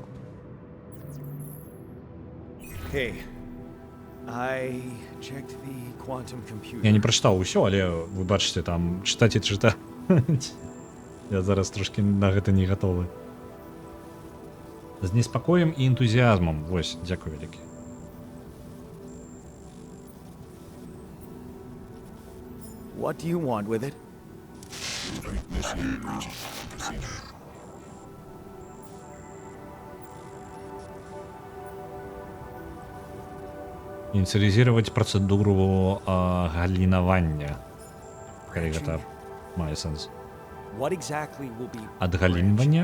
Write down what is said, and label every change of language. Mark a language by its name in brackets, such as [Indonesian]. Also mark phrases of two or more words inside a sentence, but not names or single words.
[Belarusian] Я не прачытаў усё, але вы бачыце, там чытаць і чытаць. Я зараз трошки на гэта не гатовы. З неспакоем і энтузіазмам. Вось, дзякую вялікі. [English] What do you want with it? [Belarusian] Ініцыялізировать працэдуру галінавання. Калі гэта мае сэнс. Адгалінвання?